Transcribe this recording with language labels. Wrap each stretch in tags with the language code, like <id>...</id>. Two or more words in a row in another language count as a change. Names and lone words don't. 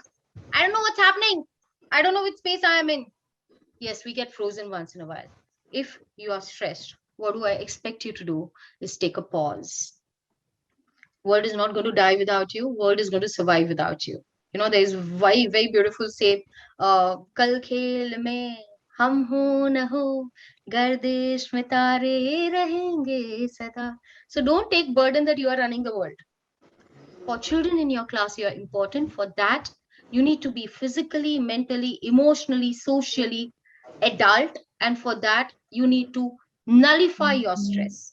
<en>I don't know what's happening. I don't know which space I am in. Yes, we get frozen once in a while. If you are stressed, what do I expect you to do is take a pause. World is not going to die without you. World is going to survive without you. There is very, very beautiful say,</en> <hi>कल खेल में हम हो न हो, गर्दिश में तारे रहेंगे सदा.</hi> <en>So don't take burden that you are running the world. For children in your class, you are important. For that, you need to be physically, mentally, emotionally, socially adult. And for that, you need to nullify your stress.</en>